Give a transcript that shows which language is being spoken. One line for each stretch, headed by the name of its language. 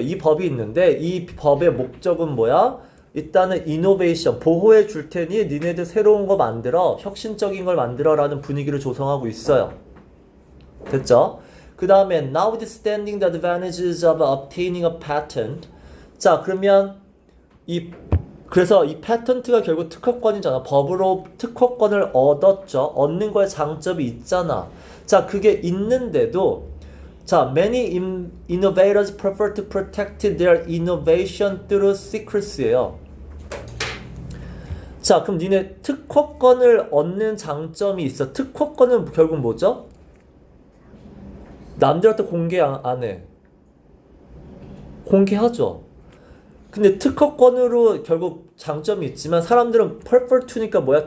Korean: 이 법이 있는데 이 법의 목적은 뭐야? 일단은 이노베이션, 보호해 줄 테니 니네들 새로운 거 만들어, 혁신적인 걸 만들어 라는 분위기를 조성하고 있어요. 됐죠? 그 다음에
English: notwithstanding the advantages of obtaining a patent.
Korean: 자, 그러면 그래서 이 패턴트가 결국 특허권이잖아. 법으로 특허권을 얻었죠. 얻는 거에 장점이 있잖아. 자, 그게 있는데도 자,
English: many innovators prefer to protect their innovation through secrecy예요.
Korean: 자, 그럼 니네 특허권을 얻는 장점이 있어. 특허권은 결국 뭐죠? 남들한테 공개 안 해. 공개하죠. 근데 특허권으로 결국 장점이 있지만 사람들은
English: prefer to
Korean: 니까 뭐야?